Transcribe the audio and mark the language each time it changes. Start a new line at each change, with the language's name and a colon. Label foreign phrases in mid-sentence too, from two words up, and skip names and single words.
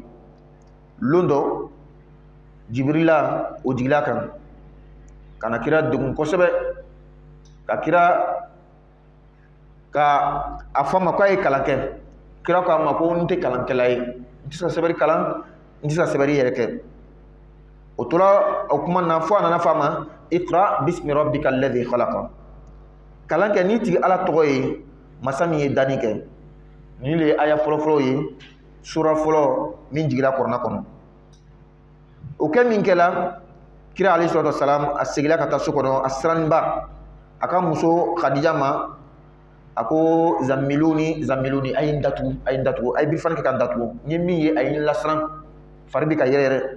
Bambara: Lon dɔ Jibirila o jigila kan ka na kira degun kosɛbɛ, ka kira ka a fɔ a ma k'a ye kalan kɛ. Kira ko a ma ko n tɛ kalankɛla ye, n tɛ se ka sɛbɛnni kalan, n tɛ se ka sɛbɛnni yɛrɛ kɛ. O tora o kuma na fo a nana fɔ a ma
Arabic: اقرأ باسم ربك الذي خلق.
Bambara: Kalan kɛ n'i tigi ala tɔgɔ ye masa min ye danni kɛ. Ni le ye aya fɔlɔfɔlɔ ye sura fɔlɔ min jigila kuranna kɔnɔ. O kɛ min kɛla kira
Arabic: عليه الصلاة والسلام
Bambara: a segila ka taa so kɔnɔ, a siraniba a ka muso Khadija ma a ko
Arabic: زملوني زملوني
Bambara: a ye n datugu a ye n datugu, a ye birifani kɛ ka n datugu, n ye min ye a ye n lasiran, fari bɛ ka yɛrɛ yɛrɛ.